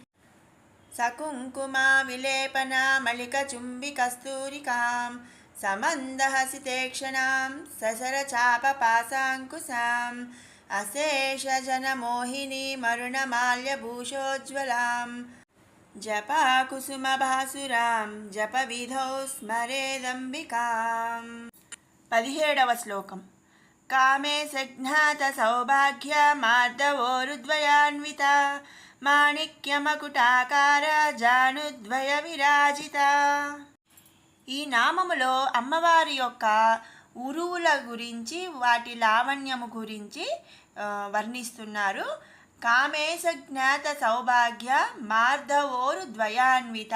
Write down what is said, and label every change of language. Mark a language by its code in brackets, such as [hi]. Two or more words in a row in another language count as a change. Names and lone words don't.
[sa] सकुङ्कुमाविलेपनामलिकचुम्बिकस्तूरिकां समन्दहसितेक्षणां ससरचापपासाङ्कुशां अशेषजनमोहिनी मरुणमाल्यभूषोज्ज्वलां जपाकुसुमभासुरां जपविधौ स्मरेदम्बिकाम्. 17వ శ్లోకం. कामे सज्ञातसौभाग्यमार्दवोरुद्वयान्विता మాణిక్యమకుటాకార జానుద్వయ విరాజిత. [te] ఈ నామములో అమ్మవారి యొక్క ఉరువుల గురించి, వాటి లావణ్యము గురించి వర్ణిస్తున్నారు. [sa] కామేశ జ్ఞాత సౌభాగ్య మార్ధవోరు ద్వయాన్విత.